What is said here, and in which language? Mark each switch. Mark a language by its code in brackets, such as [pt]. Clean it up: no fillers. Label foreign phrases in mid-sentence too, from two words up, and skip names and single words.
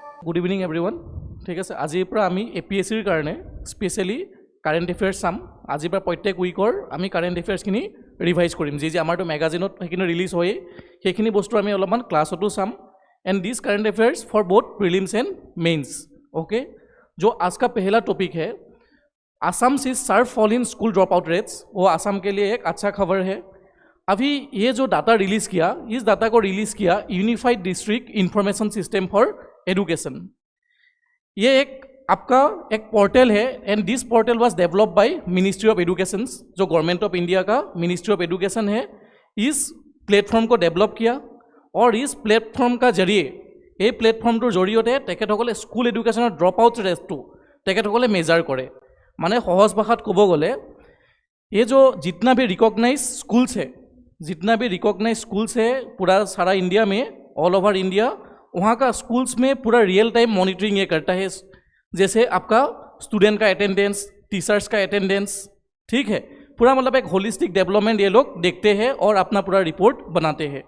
[en] good evening everyone. [as] ঠিক আছে, আজিৰ পৰা আমি APSCৰ কাৰণে স্পেচিয়েলি [en] current affairs [as] চাম। আজিৰ পৰা প্ৰত্যেক উইকৰ আমি [en] current affairs [as] ৰিভাইজ কৰিম। যি আমাৰতো মেগাজিনত সেইখিনি ৰিলিজ হয়েই, সেইখিনি বস্তু আমি অলপমান ক্লাছতো চাম। [en] and this current affairs for both prelims and mains. [hi] ओके, जो आज का पहला टॉपिक है, असम से [en] sharp fall in school drop out rates. [hi] वो असम के लिए एक अच्छा खबर है। अभी ये जो डाटा रिलीज़ किया, इस डाटा को रिलीज़ किया यूनिफाइड डिस्ट्रिक्ट इंफॉर्मेशन सिस्टम फॉर एडुकेशन। ये एक आपका एक पोर्टल है [en] and this portal was develop by Ministry of Education, [hi] जो गवर्नमेंट ऑफ इंडिया का मिनिस्ट्री ऑफ एडुकेशन है। इस प्लेटफॉर्म को डेवलप किया और इस प्लेटफॉर्म का जरिए ये [as] प्लेटफॉर्मটোৰ জৰিয়তে তেখেতসকলে [en] school education drop out rate [as] তেখেতসকলে মেজাৰ কৰে। মানে সহজ ভাষাত ক'ব গ'লে [hi] ये जो जितना भी रिकॉग्नाइज स्कूल्स है पूरा सारा इंडिया में, [en] all over India, [hi] वहाँ का स्कूल्स में पूरा [en] real time monitoring [hi] ये करता है। जैसे आपका स्टूडेंट का अटेंडेंस, टीचर्स का अटेंडेंस, ठीक है, पूरा मतलब एक [en] holistic development [hi] ये लोग देखते हैं और अपना पूरा रिपोर्ट बनाते हैं।